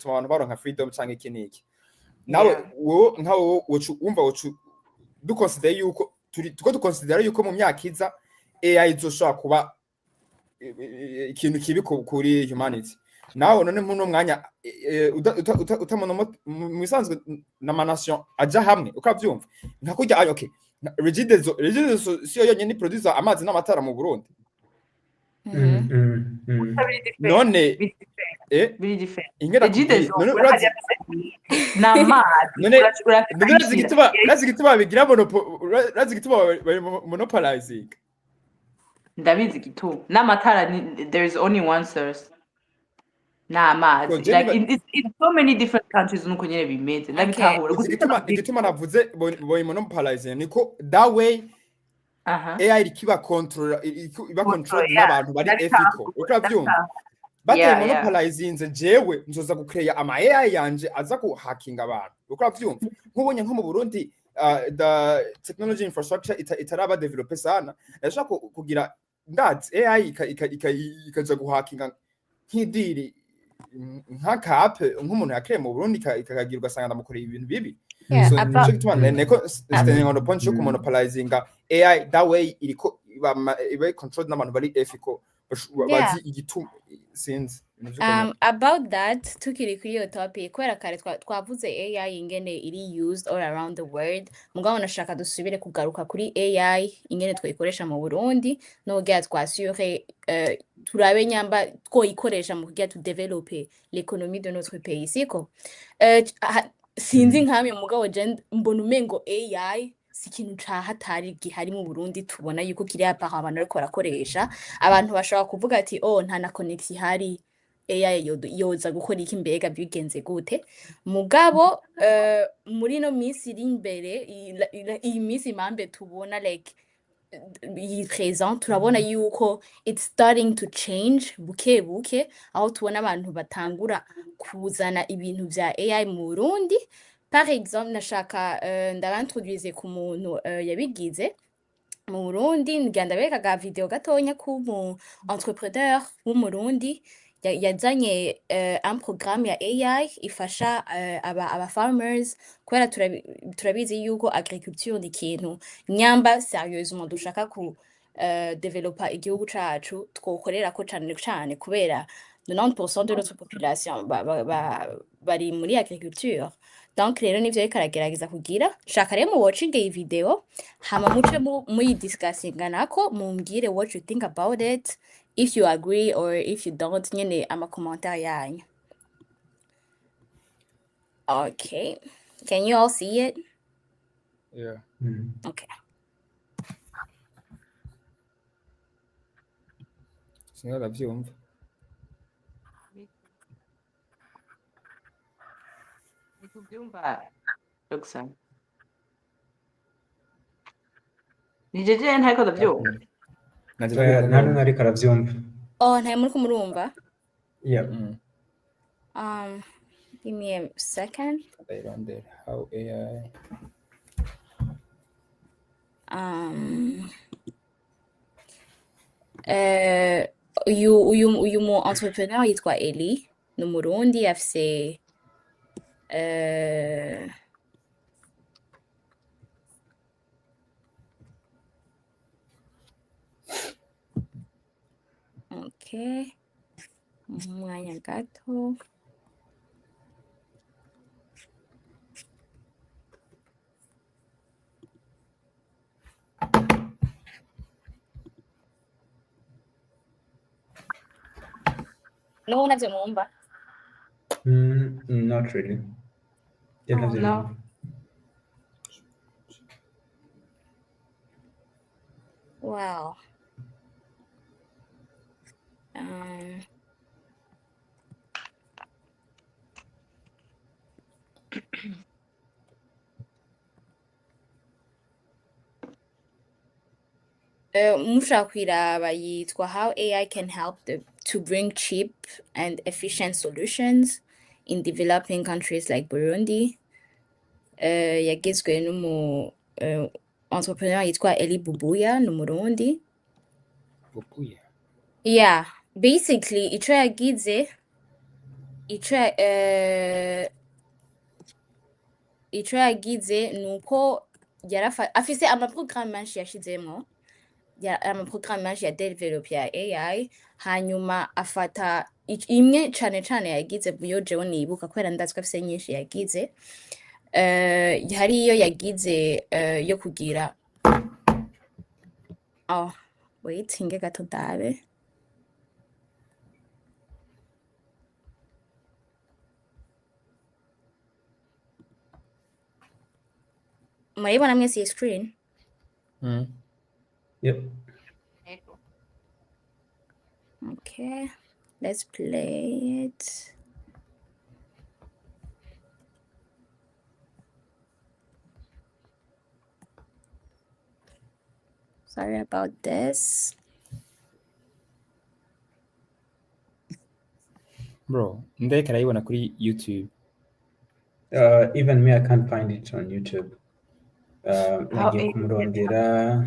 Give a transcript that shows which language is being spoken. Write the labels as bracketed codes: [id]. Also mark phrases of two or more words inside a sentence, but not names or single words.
[rn] tuma abantu baronka freedom canke kiniki nawe nkawo wumva du consider yuko tuko consider yuko mu myaka iza AI izoshobora kuba ikintu kibi kuri humanity nawe none muno mwanya utamona mu bisanzwe n'amanation aja hamwe ukavyumva nka kurya okay Regideso siyo yonyene producer amazi n'amatara mu Burundi none biri different Regideso gituma bigira monopolizing ndabizi gitu n'amatara [en] there is only one source [rn] n'amazi [en] like in so many different countries [rn] nuko nyene bimeze ndabitahura igituma navuze boy monopolizing niko [en] that way [rn] AI ikiba control n'abantu bari ethical ukavyumva bateye monopolizing jewe nzoza gucreate ama AI yanje aza kuhacking abantu ukavyumva nkubonye nko mu Burundi [en] the technology infrastructure [rn] itaraba develop sana yashaka kugira ndazi AI ikaja guhackinga nk'idiri nka app nk'umuntu yakreye mu Burundi ikagagira ugasanga ndamukoreye ibintu bibi so nico gituma neko [en] standing on the point [rn] yo monopolizing AI [en] that way [rn] iriko iba controlled n'abantu bari ethical bazi igituma sinzi [en] about that [rn] tukiri kuri iyo topic kwera kare twavuze AI ingene iri used [en] all around the world [rn] mugabo nashaka dusubire kugaruka kuri AI ingene twikoresha mu Burundi no gya twasure turabe nyamba twoyikoresha mu kugira [en] to develop [fr] l'économie de notre pays [rn] siko sinzi nkamwe mugabo je mbona umengo AI si ikintu cahatari gihari mu Burundi tubona yuko kiri apa abantu ariko barakoresha abantu bashobora kuvuga ati nta na connection hari AI yoza gukora iki mbega bigenze gute mugabo muri no minsi iri imbere iyi minsi mambe tubona like iyi présent turabona yuko [en] it's starting to change [rn] buke aho tubona abantu batangura kuzana ibintu vya AI mu Burundi. [fr] Par exemple [rn] nashaka ndabantroduise ku muntu yabigize mu Burundi, ngira ndabereka ga video gatonya k'umu entrepreneur w'umurundi yazanye [fr] un programme [rn] ya AI ifasha aba farmers, kubera turabizi yuko agriculture ni ikintu nyamba sérieusement dushaka ku developa igihugu cacu twokorerako cane cane, kubera 90% [fr] de notre population [rn] bari muri agriculture. Donc rero nivyo ariko aragerageza kugira, shaka rero mu watching iyi video hama muce muyidiscussinga nako mumbwire [en] what you think about it, if you agree or if you don't, [rn] nyene amakommentaire yanyu. [en] Okay, can you all see it? Yeah. Okay. [rn] Singa ndavyumva. Nikubyumva Roxanne. Ni jeje ntariko ndavyumva. nta n'umwe ariko arabyumva. Oh, ntayo muriko murumva? [en] Yeah. Give me a second. They wonder how AI. [rn] Uyu mu entrepreneur yitwa Eli, ni Umurundi, afise okay, umwanya gato. No navyo mwumva? [en] Not really. Yeah, Oh, no. Wow. [rn] Mushaka kwiraba yitwa How AI Can Help to Bring Cheap and Efficient Solutions in Developing Countries like Burundi. Yagizwe n'umu entrepreneur yitwa Eli Bubuya, ni Umurundi. Bubuya. Yeah, basically ico yagize nuko afise amaprogramme menshi yashizemwo, amaprogramme menshi ya develop ya AI, hanyuma afata imwe cane cane yagize muyo jewe nibuka, kubera ndazi ko afise nyinshi yagize. Hari iyo yagize yo kugira wait nge gato ndabe. Murayibona mwese iyi screen? [en] Yep. Okay, let's play it. Sorry about this. Bro, [rn] ndeke arayibona kuri YouTube. [en] Even me, I can't find it on YouTube. [rn] Nagiye kumurondera.